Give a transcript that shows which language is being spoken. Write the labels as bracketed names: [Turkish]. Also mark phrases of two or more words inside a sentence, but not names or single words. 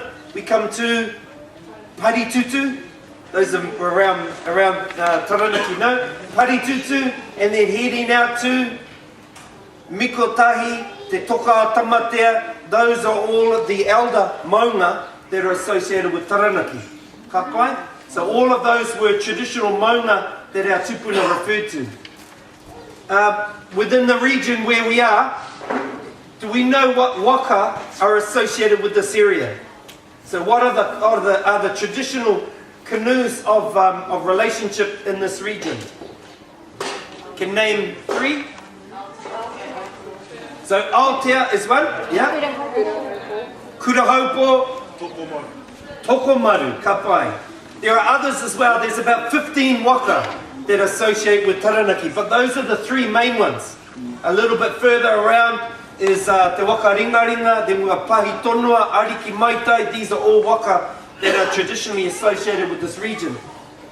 [English] We come to Paritutu, those are around Taranaki, no? Paritutu, and then heading out to Mikotahi, Te Toka Tamatea. Those are all of the elder maunga that are associated with Taranaki. [Māori] Ka pai? [English] So all of those were traditional maunga that our tupuna referred to. Within the region where we are, do we know what waka are associated with this area? So what are the traditional canoes of relationship in this region? Can name three? So Aotea is one, yeah? [Māori] Kurahaupo, Tokomaru, ka pai. [English] There are others as well. There's about 15 waka that associate with Taranaki, but those are the three main ones. A little bit further around is Te Waka Ringaringa, then we have Pahi Tonua, Ariki Maitai. These are all waka that are traditionally associated with this region.